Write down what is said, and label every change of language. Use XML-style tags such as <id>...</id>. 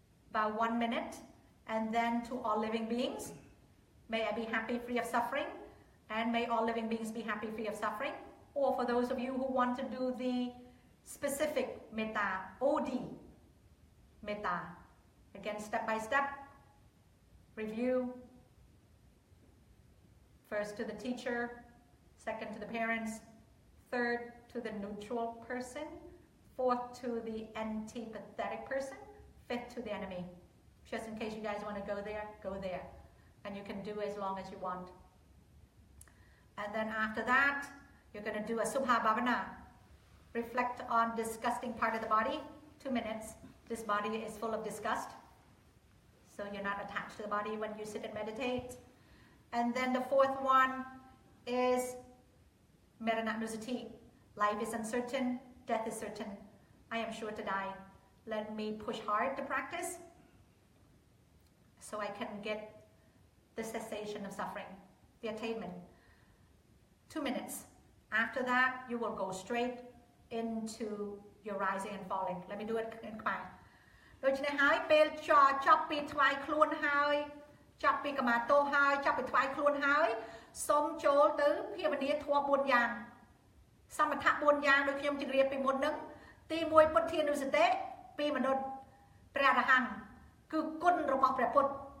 <en>about 1 minute and then to all living beings may I be happy free of suffering and may all living beings be happy free of suffering or for those of you who want to do the specific metta OD metta again step by step review first to the teacher second to the parents third to the neutral person, fourth to the antipathetic person, fifth to the enemy. Just in case you guys want to go there, go there. And you can do as long as you want. And then after that, you're going to do a Subha Bhavana. Reflect on disgusting part of the body, 2 minutes. This body is full of disgust. So you're not attached to the body when you sit and meditate. And then the fourth one is Marananusati. Life is uncertain, death is certain. I am sure to die. Let me push hard to practice so I can get the cessation of suffering, the attainment. 2 minutes. After that, you will go straight into your rising and falling. Let me do it in Khmer.</en> <km>ដូច្នេះហើយពេលចាប់ពីថ្វាយខ្លួនហើយចាប់ពីកមាតោហើយចាប់ពីថ្វាយខ្លួនហើយសូមចូលទៅភាវនាធម៌4យ៉ាងសមថៈ4យ៉ាងដូចខ្ញុំជម្រាបពីមុនហ្នឹងទី1ពុទ្ធានុសតិពីមនុស្សព្រះអរហន្តគឺគុណរបស់ព្រះពុទ្ធ</km>